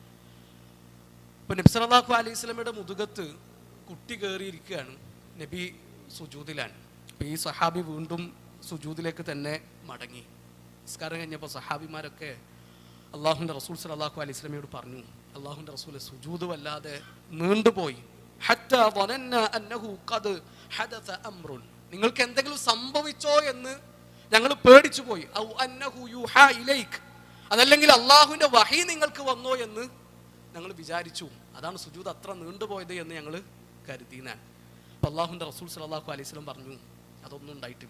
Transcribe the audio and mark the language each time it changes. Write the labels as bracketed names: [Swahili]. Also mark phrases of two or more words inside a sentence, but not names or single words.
[Malayalam] അപ്പം നബി [Arabic] صلى الله عليه [Malayalam] വസല്ലമയുടെ മുതുകത്ത് കുട്ടി കയറിയിരിക്കുകയാണ്, നബി സുജൂദിലാണ്. അപ്പം ഈ സഹാബി വീണ്ടും സുജൂദിലേക്ക് തന്നെ മടങ്ങി. നിസ്കാരം കഴിഞ്ഞപ്പോൾ സഹാബിമാരൊക്കെ അള്ളാഹുവിൻ്റെ റസൂൽ [Arabic] صلى الله عليه [Malayalam] വസല്ലമയോട് പറഞ്ഞു, അള്ളാഹുവിൻ്റെ റസൂൽ സുജൂദ് വല്ലാതെ നീണ്ടുപോയി. [Arabic] حتى ظننا أنه قد حدث أمر, [Malayalam] നിങ്ങൾക്ക് എന്തെങ്കിലും സംഭവിച്ചോ എന്ന് ഞങ്ങൾ പേടിച്ചു പോയി. [Arabic] أو أنه يوحى إليك, [Malayalam] അതല്ലെങ്കിൽ അള്ളാഹുവിൻ്റെ വഹി നിങ്ങൾക്ക് വന്നോ എന്ന് ഞങ്ങൾ വിചാരിച്ചു. അതാണ് സുജൂദ് അത്ര നീണ്ടുപോയത് എന്ന് ഞങ്ങൾ കരുതിനാൻ. അപ്പം അള്ളാഹുവിൻ്റെ റസൂൽ [Arabic] صلى الله عليه وسلم [Malayalam] പറഞ്ഞു, അതൊന്നും ഉണ്ടായിട്ടില്ല.